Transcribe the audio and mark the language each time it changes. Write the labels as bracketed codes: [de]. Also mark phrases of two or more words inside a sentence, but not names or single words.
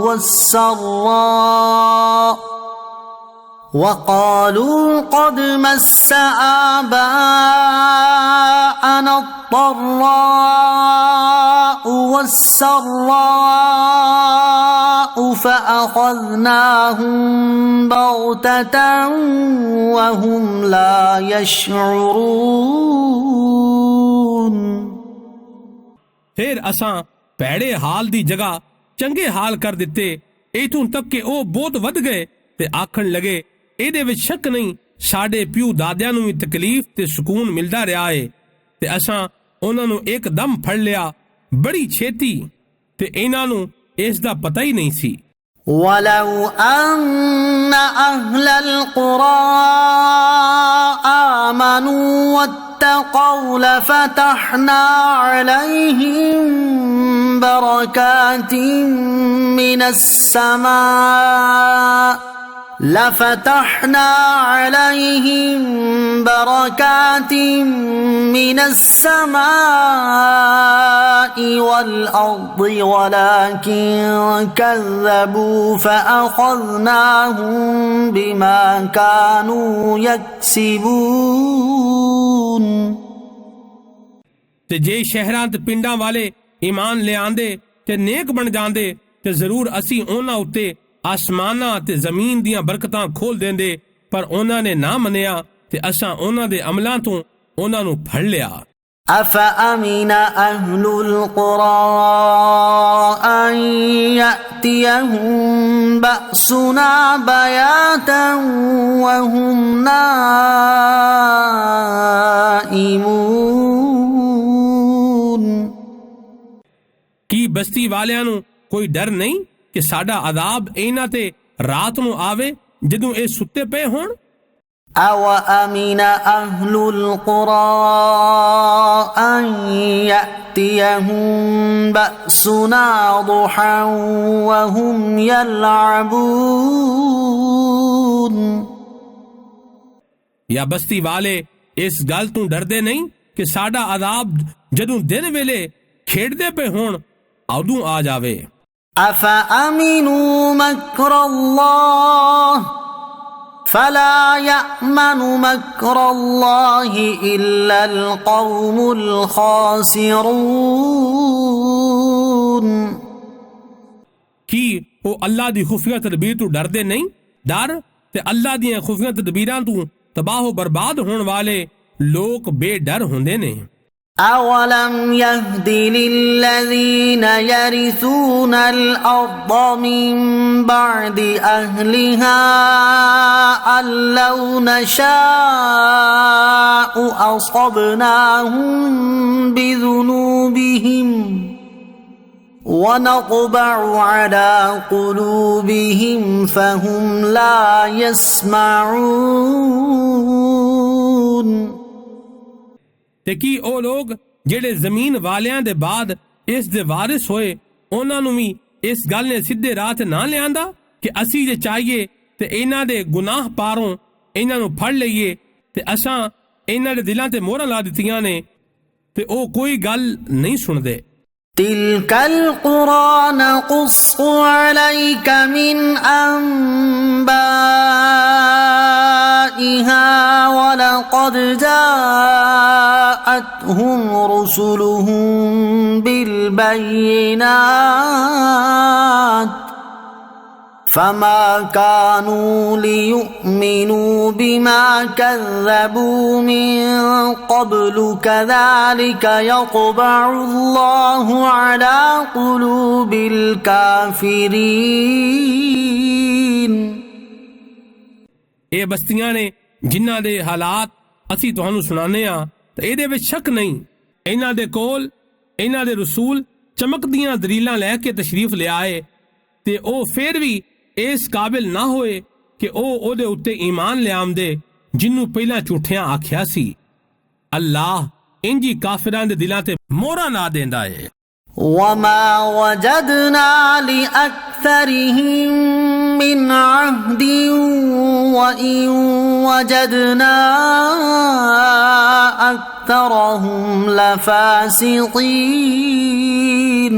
[ar] والسراء فأخذناهم بغتة وهم لا يشعرون۔ [pa] ਫਿਰ ਅਸਾਂ ਭੈੜੇ ਹਾਲ ਦੀ ਜਗ੍ਹਾ ਚੰਗੇ ਹਾਲ ਕਰ ਦਿੱਤੇ, ਇਥੋਂ ਤੱਕ ਕਿ ਉਹ ਬਹੁਤ ਵੱਧ ਗਏ ਤੇ ਆਖਣ ਲਗੇ ਇਹਦੇ ਵਿੱਚ ਸ਼ੱਕ ਨਹੀਂ ਸਾਡੇ ਪਿਓ ਦਾਦਿਆਂ ਨੂੰ ਵੀ ਤਕਲੀਫ ਤੇ ਸਕੂਨ ਮਿਲਦਾ ਰਿਹਾ ਏ ਤੇ ਅਸਾਂ ਉਹਨਾਂ ਨੂੰ ਇੱਕਦਮ ਫੜ ਲਿਆ ਬੜੀ ਛੇਤੀ ਤੇ ਇਹਨਾਂ ਨੂੰ ਇਸ ਦਾ ਪਤਾ ਹੀ ਨਹੀਂ ਸੀ। [ar] وَلَوْ أَنَّ أَهْلَ الْقُرَىٰ آمَنُوا وَاتَّقَوْا لَفَتَحْنَا عَلَيْهِم بَرَكَاتٍ مِّنَ السَّمَاءِ وَالْأَرْضِ وَلَكِن كَذَّبُوا فَأَخَذْنَاهُم بِمَا كَانُوا يَكْسِبُونَ۔ [pa] ਤੇ ਜੇ ਸ਼ਹਿਰਾਂ ਤੇ ਪਿੰਡਾਂ ਵਾਲੇ ਈਮਾਨ ਲਿਆਂਦੇ ਤੇ ਨੇਕ ਬਣ ਜਾਂਦੇ ਤੇ ਜ਼ਰੂਰ ਅਸੀਂ ਉਹਨਾਂ ਉੱਤੇ ਆਸਮਾਨਾਂ ਤੇ ਜ਼ਮੀਨ ਦੀਆਂ ਬਰਕਤਾਂ ਖੋਲ ਦਿੰਦੇ, ਪਰ ਉਹਨਾਂ ਨੇ ਨਾ ਮੰਨਿਆ ਤੇ ਅਸਾਂ ਉਹਨਾਂ ਦੇ ਅਮਲਾਂ ਤੋਂ ਉਹਨਾਂ ਨੂੰ ਫੜ ਲਿਆ। [ar] أَفَأَمِنَ أَهْلُ الْقُرَىٰ أَن يَأْتِيَهُم بَأْسُنَا بَيَاتًا وَهُمْ نَائِمُونَ۔ [pa] ਕੀ ਬਸਤੀ ਵਾਲਿਆਂ ਨੂੰ ਕੋਈ ਡਰ ਨਹੀਂ ਕਿ ਸਾਡਾ ਅਜ਼ਾਬ ਇਹਨਾਂ ਤੇ ਰਾਤ ਨੂੰ ਆਵੇ ਜਦੋਂ ਇਹ ਸੁੱਤੇ ਪਏ ਹੋਣ। [ar] أَوَأَمِنَ أَهْلُ الْقُرَىٰ أَن يَأْتِيَهُم بَأْسُنَا ضُحًى وَهُمْ يَلْعَبُونَ۔ [pa] ਜਾਂ ਬਸਤੀ ਵਾਲੇ ਇਸ ਗੱਲ ਤੋਂ ਡਰਦੇ ਨਹੀਂ ਕਿ ਸਾਡਾ ਅਜ਼ਾਬ ਜਦੋਂ ਦਿਨ ਵੇਲੇ ਖੇਡਦੇ ਪਏ ਹੋਣ ਉਦੋਂ ਆ ਜਾਵੇ। [ar] أَفَأَمِنُوا مَكْرَ اللَّهِ فَلَا يَأْمَنُ مَكْرَ اللَّهِ إِلَّا الْقَوْمُ الْخَاسِرُونَ۔ [pa] ਕੀ ਉਹ ਅੱਲਾ ਦੀ ਖੁਫੀਆ ਤਦਬੀਰ ਤੋਂ ਡਰਦੇ ਨਹੀਂ? ਡਰ ਤੇ ਅੱਲਾ ਦੀਆਂ ਖੁਫੀਆ ਤਦਬੀਰਾਂ ਤੋਂ ਤਬਾਹ ਬਰਬਾਦ ਹੋਣ ਵਾਲੇ ਲੋਕ ਬੇਡਰ ਹੁੰਦੇ ਨੇ। [ar] أَوَلَمْ يَهْدِ لِلَّذِينَ يَرِثُونَ الْأَرْضَ مِن بَعْدِ أَهْلِهَا أَن لَّوْ نَشَاءُ أَصَبْنَاهُم بِذُنُوبِهِمْ وَنَطْبَعُ عَلَىٰ قُلُوبِهِمْ فَهُمْ لَا يَسْمَعُونَ۔ [pa] ਤੇ ਕੀ ਉਹ ਲੋਕ ਜਿਹੜੇ ਜ਼ਮੀਨ ਵਾਲਿਆਂ ਦੇ ਬਾਅਦ ਇਸ ਦੇ ਵਾਰਿਸ ਹੋਏ ਉਹਨਾਂ ਨੂੰ ਵੀ ਇਸ ਗੱਲ ਨੇ ਸਿੱਧੇ ਰਾਹ ਤੇ ਨਾ ਲਿਆਂਦਾ ਕਿ ਅਸੀਂ ਜੇ ਚਾਹੀਏ ਤੇ ਇਹਨਾਂ ਦੇ ਗੁਨਾਹ ਪਾਰੋਂ ਇਹਨਾਂ ਨੂੰ ਫੜ ਲਈਏ ਤੇ ਅਸਾਂ ਇਹਨਾਂ ਦੇ ਦਿਲਾਂ ਤੇ ਮੋਹਰਾਂ ਲਾ ਦਿੱਤੀਆਂ ਨੇ ਤੇ ਉਹ ਕੋਈ ਗੱਲ ਨਹੀਂ ਸੁਣਦੇ। [ar] تِلْكَ الْقُرَىٰ نَقُصُّ عَلَيْكَ مِنْ أَنبَائِهَا وَلَقَدْ جَاءَتْهُمْ رُسُلُهُم بِالْبَيِّنَاتِ فَمَا كَانُوا لِيُؤْمِنُوا بِمَا كَذَّبُوا مِن قَبْلُ كَذَلِكَ يَطْبَعُ اللَّهُ عَلَىٰ قُلُوبِ الْكَافِرِينَ۔ [pa] ਇਹ ਬਸਤੀਆਂ ਨੇ ਜਿਨ੍ਹਾਂ ਦੇ ਹਾਲਾਤ ਅਸੀਂ ਤੁਹਾਨੂੰ ਸੁਣਾਉਂਦੇ ਹਾਂ ਤੇ ਇਹਦੇ ਵਿੱਚ ਸ਼ੱਕ ਨਹੀਂ ਇਹਨਾਂ ਦੇ ਕੋਲ ਇਹਨਾਂ ਦੇ ਰਸੂਲ ਚਮਕਦੀਆਂ ਦਲੀਲਾਂ ਲੈ ਕੇ ਤਸ਼ਰੀਫ ਲਿਆਏ ਤੇ ਉਹ ਫਿਰ ਵੀ ਇਸ ਕਾਬਿਲ ਨਾ ਹੋਏ कि ਉਹ ਉਹਦੇ ਉੱਤੇ ਈਮਾਨ ਲਿਆਉਂਦੇ ਜਿਹਨੂੰ ਪਹਿਲਾਂ ਝੂਠਿਆਂ ਆਖਿਆ ਸੀ। ਅੱਲਾਹ ਇੰਜੀ ਕਾਫਿਰਾਂ ਦੇ ਦਿਲਾਂ ਤੇ ਮੋਹਰਾਂ ਲਾ ਦਿੰਦਾ ਏ। [ar] وما وجدنا لأكثرهم من عهد وإن وجدنا أكثرهم لفاسقين